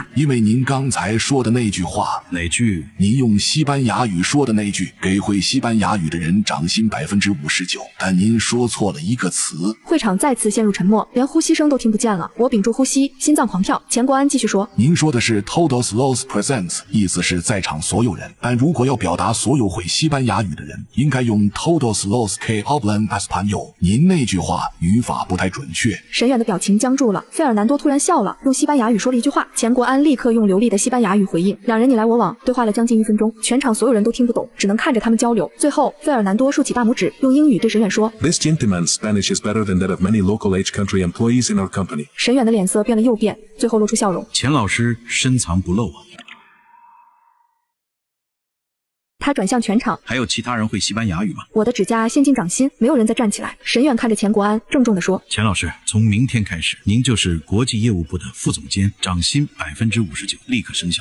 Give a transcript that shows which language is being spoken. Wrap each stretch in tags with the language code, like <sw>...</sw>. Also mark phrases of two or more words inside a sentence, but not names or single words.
<zh>因为您刚才说的那句话。哪句？您用西班牙语说的那句，给会西班牙语的人涨薪59%，但您说错了一个词。会场再次陷入沉默，连呼吸声都听不见了。我屏住呼吸，心脏狂跳。钱国安继续说： 您说的是</zh> <es>todos los presents，</es> <zh>意思是在场所有人，但如果要表达所有会西班牙语的人，应该用</zh> <es>todos los que hablan español。</es> <zh>您那句话语法不太准确。沈远的表情僵住了。费尔南多突然笑了，用西班牙语说了一句话，钱国安立刻用流利的西班牙语回应。两人你来我往，对话了将近1分钟，全场所有人都听不懂，只能看着他们交流。最后，费尔南多竖起大拇指，用英语对沈远说</zh> <en>：“This gentleman's Spanish is better than that of many local H country employees in our company。”</en> <zh>沈远的脸色变了又变，最后露出笑容。钱老师深藏不露啊。他转向全场，还有其他人会西班牙语吗？我的指甲陷进掌心，没有人再站起来。沈远看着钱国安，郑重地说： 钱老师，从明天开始，您就是国际业务部的副总监，涨薪59%，立刻生效。</zh>